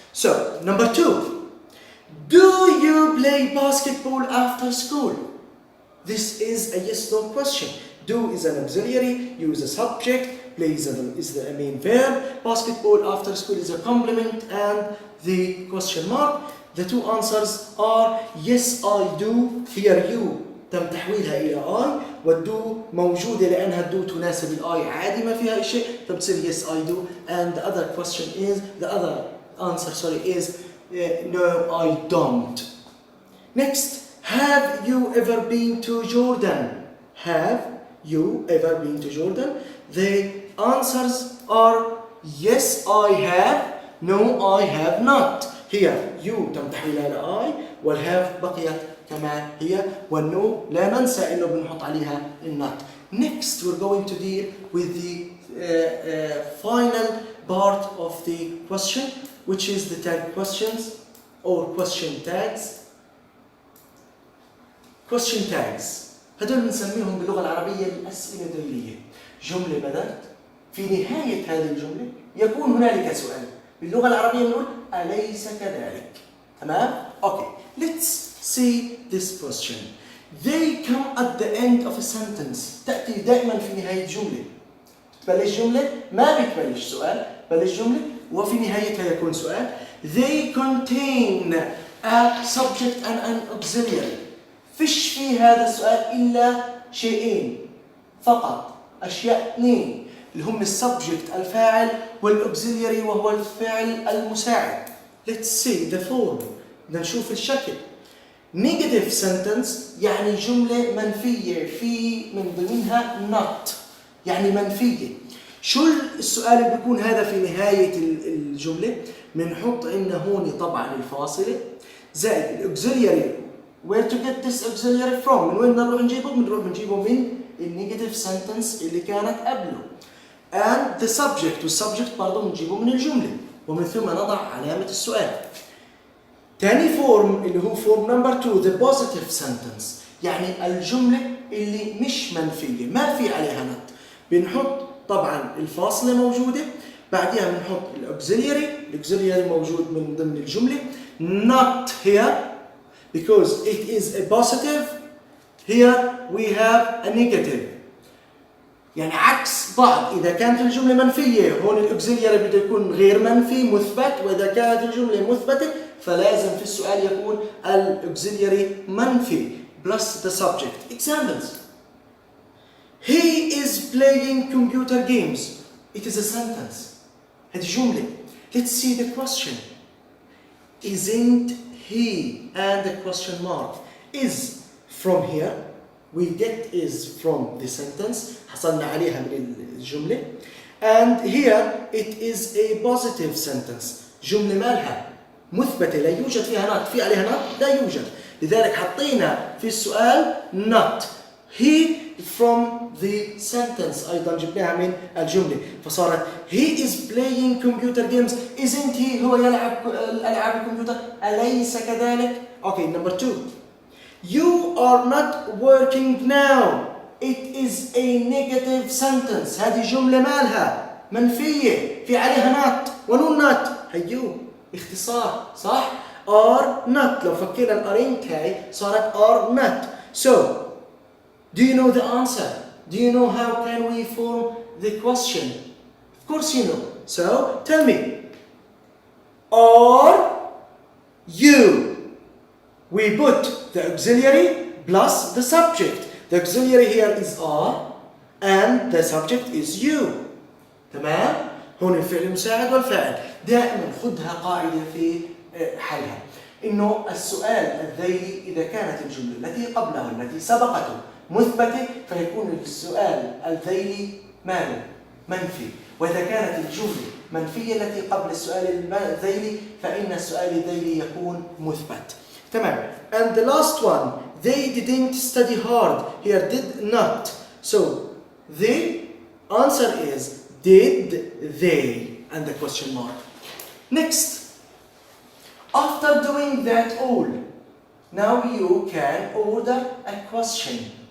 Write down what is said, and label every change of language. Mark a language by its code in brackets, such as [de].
[en] So number two, do you play basketball after school? This is a yes/no question. Do is an auxiliary, you is a subject, play is the main verb, basketball after school is a complement, and the question mark. The two answers are yes I do. Here you [ar] تم تحويلها إلى I، والدو موجودة لأنها الدو تناسب الآي عادي ما فيها شيء، فبتصير [en] yes I do. And the other question is, the other answer is no I don't. Next, have you ever been to Jordan? Have you ever been to Jordan? The answers are yes I have, no I have not. Here you [ar] تم تحويلها إلى I، والهاف بقيت كما هي، والنو لا ننسى إنه بنحط عليها النوت. [en] Next we're going to deal with the final part of the question, which is the tag questions or question tags. Question tags [ar] هدول بنسميهم باللغة العربية الأسئلة الدليلية. جملة بدأت، في نهاية هذه الجملة يكون هنالك سؤال. باللغة العربية نقول أليس كذلك؟ تمام؟ [en] Okay, let's see this question. They come at the end of a sentence. [ar] تأتي دائما في نهاية جملة. تبلش جملة ما بتبلش سؤال، بلش جملة وفي نهايتها يكون سؤال. [en] They contain a subject and an auxiliary. [ar] فيش في هذا السؤال إلا شيئين فقط، أشياء اثنين اللي هم السبجكت الفاعل والأوكسيلياري وهو الفعل المساعد. [en] Let's see the form. [ar] بدنا نشوف الشكل. [en] Negative sentence [ar] يعني جملة منفية في من ضمنها not يعني منفية. شو السؤال اللي بيكون هذا في نهاية الجملة؟ بنحط عندنا هون طبعا الفاصلة زائد الأوكسيلياري. [en] Where to get this auxiliary from? [ar] من وين نروح نجيبه؟ بنجيبه من النيجاتيف sentence اللي كانت قبله. [en] And the subject [ar] والsubject برضه بنجيبه من الجملة، ومن ثم نضع علامة السؤال. تاني فورم اللي هو فورم نمبر 2 [en] the positive sentence [ar] يعني الجملة اللي مش منفية ما في عليها نت. بنحط طبعا الفاصلة موجودة، بعدها بنحط الأوكسيلياري موجود من ضمن الجملة. [en] Not here because it is a positive. Here we have a negative. [ar] يعني عكس بعض. إذا كانت الجملة منفية هون الأوكسيلياري بده يكون غير منفي مثبت، وإذا كانت الجملة مثبتة فلازم في السؤال يكون الأوكسيلياري منفي [en] plus the subject. Examples: He is playing computer games. It is a sentence. [ar] هذه جملة. [en] Let's see the question. Isn't he and the question mark. Is from here. We get is from the sentence. [ar] حصلنا عليها من الجملة. [en] And here it is a positive sentence. [ar] جملة مالها مثبتة لا يوجد فيها not. في عليها not؟ لا يوجد. لذلك حطينا في السؤال not. [en] He from the sentence [ar] أيضا جبناها من الجملة فصارت [en] he is playing computer games. Isn't he [ar] هو يلعب ألعاب الكمبيوتر أليس كذلك؟ [en] Okay, number 2. You are not working now. It is a negative sentence. [ar] هذه جملة مالها منفية في عليها not ونون not. هيو اختصار صح؟ are not. لو فكينا الارين كاي صارت are not. [en] So do you know the answer? Do you know how can we form the question? Of course you know. So tell me. Are you? We put the auxiliary plus the subject. The auxiliary here is are and the subject is you. [ar] تمام؟ هون الفعل المساعد والفاعل. دائما خذها قاعدة في حلها. إنه السؤال الذيلي إذا كانت الجملة التي قبله التي سبقته مثبتة فيكون السؤال الذيلي ماله؟ منفي. وإذا كانت الجملة منفية التي قبل السؤال الذيلي فإن السؤال الذيلي يكون مثبت. تمام. [en] And the last one, they didn't study hard. Here did not. So the answer is did they and the question mark. Next, after doing that all, now you can order a question.